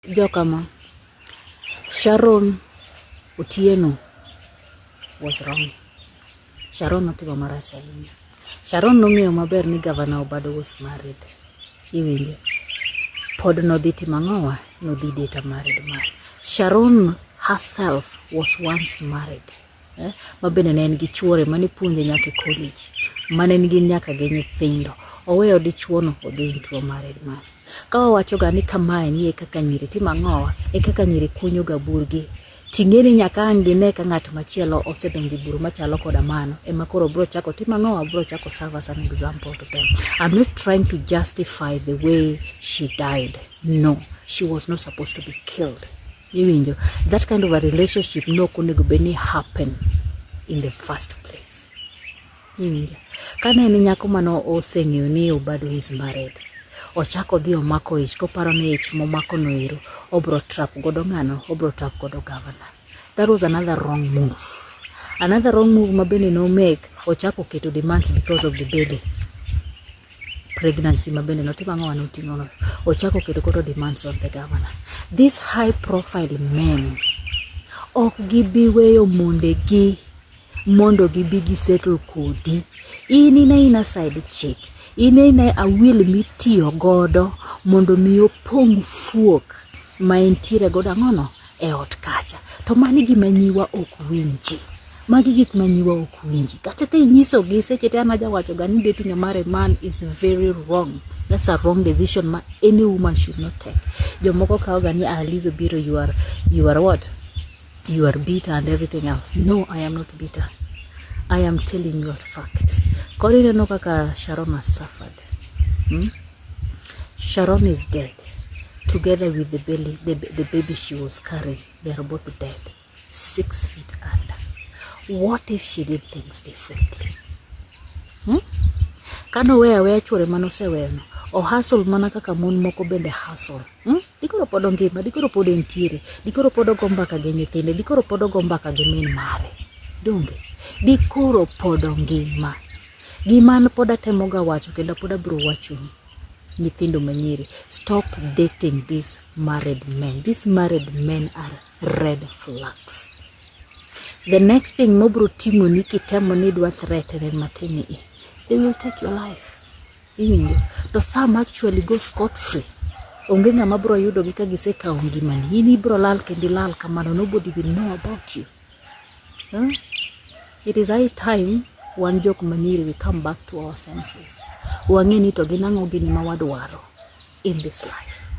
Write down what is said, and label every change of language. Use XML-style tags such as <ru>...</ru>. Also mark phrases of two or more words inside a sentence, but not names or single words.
<en>Jokama, Sharon Otieno was wrong.</en> <luo>Sharon notimo marach ahinya. Sharon nong'eyo maber ni Governor Obado</luo> <en>was married.</en> <luo>Iwinjo. Pod nodhi timo ang'owa, nodhi data</luo> <en>married man. Sharon herself was once married.</en> <luo>Mabende ne en gi chuore mane puonje nyaka e college. Mane nigi nyaka gi nyithindo. Oweyo dichuono odhi</luo> <en>into married man.</en> <luo>Kawa wacho ga ni kamae ni kaka nyiri timo ang'owa, kaka nyiri kunyo ga burgi. Ting'eni nyaka angine ka ng'at machielo osedonjo buru machalo koda mano ema koro bro chako timo ang'owa, bro chako</luo> <en>serve as an example to them. I'm not trying to justify the way she died. No, she was not supposed to be killed. Iwinjo, that kind of a relationship</en> <luo>no konego beni</luo> <en>happen in the first place.</en> <luo>Iwinjo, kane ni nyako mano oseng'eyo ni Obado</luo> <en>is married.</en> <luo>Ochako dhi omako ich, koparo ni ich momako noero, obro trap godo ng'ano, obro trap godo governor.</luo> <en>That was another wrong move. Another wrong move</en> <luo>mabende no</luo> <en>make,</en> <luo>ochako keto</luo> <en>demands because of the baby.</en> <luo>Pregnancy mabende notimo ang'owa noting'o no. Ochako keto godo</luo> <en>demands on the governor. These high profile men,</en> <luo>ok gibi weyo mondegi, mondo gibi gi settle kodi.</luo> <en>Ina side chick.</en> <luo>Ine a will mitiyo godo mondo mi opong fuok ma entiere godo ang'ono e ot kacha. To mani gima nyiwa ok winji. Magi gik manyiwa ok winji. Kata ka inyiso gi seche te anaja wacho ga ni</luo> <en>dating a married man is very wrong. That's a wrong decision ma any woman should not take.</en> <luo>Jomoko kawo ga ni Lizo Biro,</luo> <en>you are what? You are bitter and everything else. No, I am not bitter. I am telling you a fact.</en> <luo>Kori no kaka</luo> <en>Sharon has suffered. Sharon is dead. Together with the baby she was carrying. They are both dead. 6 feet under. What if she did things differently?</en> <luo>Kano weya chuore manose weno. O hustle mana kaka mon moko bende hustle. Dikoro podo ngima, dikoro podo entiere. Dikoro podo gombaka gi nyithinde, dikoro podo gombaka gi min mare. Donge? Dikoro podo ngima. Gimana poda temoga wacho kenda poda bro wacho ni nyithindo manyiri,</luo> <en>stop dating these married men. These married men are red flags. The next thing</en> <luo>mobro timo ni kitemo ni dwa threaten matini,</luo> <en>they will take your life. Iwinjo, to some actually go scot free.</en> <luo>Onge ng'ama bro yudo gi ka gisekawo ngimani. In ibro lal kendi lal kamano,</luo> <en>nobody will know about you. It is high time</en> <luo>wan jok manyiri</luo> <en>we come back to our senses.</en> <luo>Wang'e ni to ginang'o gini ma wadwaro</luo> <en>in this life.</en>